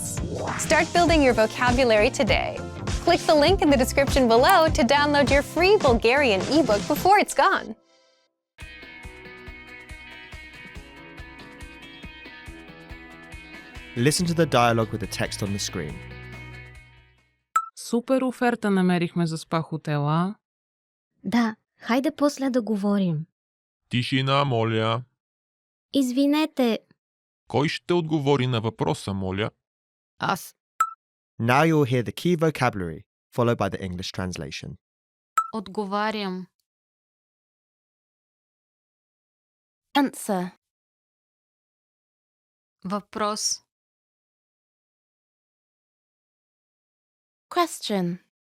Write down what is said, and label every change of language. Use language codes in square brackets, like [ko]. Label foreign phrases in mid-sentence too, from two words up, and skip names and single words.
[en] Start building your vocabulary today. Click the link in the description below to download your free Bulgarian ebook before it's gone. Listen to the dialogue with the text on the screen. [bg] Супер оферта намерихме за спа-хотела. Да, хайде после да говорим. Тишина, моля. Извинете, Кой ще отговори на въпроса, моля? Аз. [en] Now you will hear the key vocabulary, followed by the English translation. [bg] отговарям. [en] Answer. [bg] Въпрос. [en] Question.